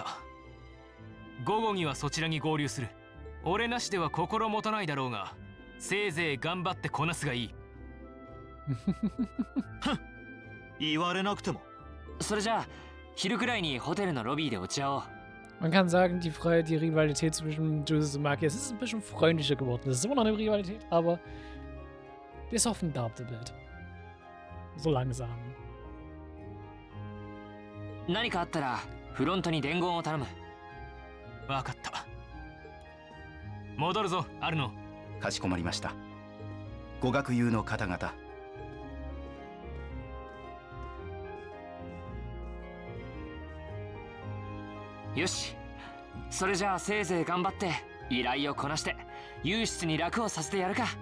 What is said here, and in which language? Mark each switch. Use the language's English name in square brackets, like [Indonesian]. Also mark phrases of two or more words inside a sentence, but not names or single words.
[Japanese] 午後にはそちらに合流する。俺なしでは心もとないだろうが、せいぜい頑張ってこなすがいい。言われなくても。それじゃあ昼くらいにホテルのロビーで落ち合おう。 [German] Man kann sagen, die Rivalität zwischen Jusis und Marquez ist ein bisschen freundlicher geworden. Es ist immer noch eine Rivalität, aber die [English] softened up a bit. [German] So langsam. [Japanese] 何かあったらフロントに伝言を頼む。分かった。戻るぞ、アルノ。かしこまりました。ご学友の方々、よし、それじゃあせいぜい頑張って依頼をこなしてユーシスに楽をさせてやるか。